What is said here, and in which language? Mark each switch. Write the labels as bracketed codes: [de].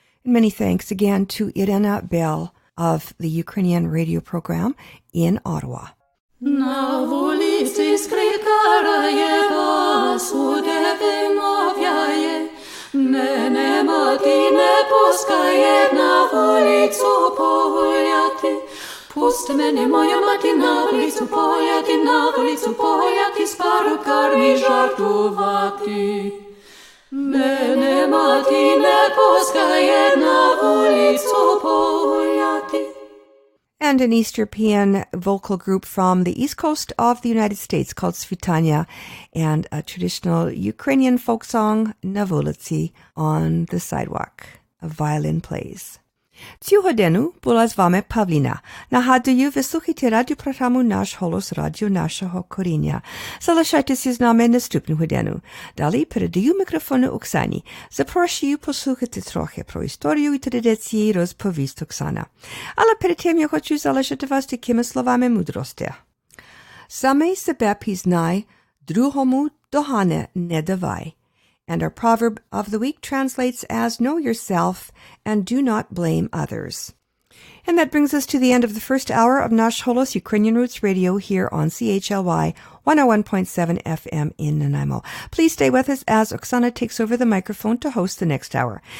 [en] Many thanks again to Irena Bell of the Ukrainian radio program in Ottawa. [uk] На вулиці скрикарає, посуде вимовляє, мене мати не пускає на вулицю погуляти. Пусти мене, моя мати, на вулицю погуляти, з парубками жартувати. Мене мати не пускає на вулицю погуляти. [en] And an East European vocal group from the east coast of the United States called Svitania, and a traditional Ukrainian folk song, Na вулиці, on the sidewalk. A violin plays. [uk] Цю годину була з вами Павліна. Нагадую, ви слухаєте радіопрограму «Наш голос» радіо нашого коріння. Залишайтеся з нами наступну годину. Далі передаю мікрофону Оксані. Запрошую послухати трохи про історію і традиції, розповість Оксана. Але перед тим я хочу залишити вас такими словами мудрості. Самий себе пізнай, другому догани не давай. [en] And our proverb of the week translates as, know yourself and do not blame others. And that brings us to the end of the first hour of Nash Holos Ukrainian Roots Radio here on CHLY 101.7 FM in Nanaimo. Please stay with us as Oksana takes over the microphone to host the next hour.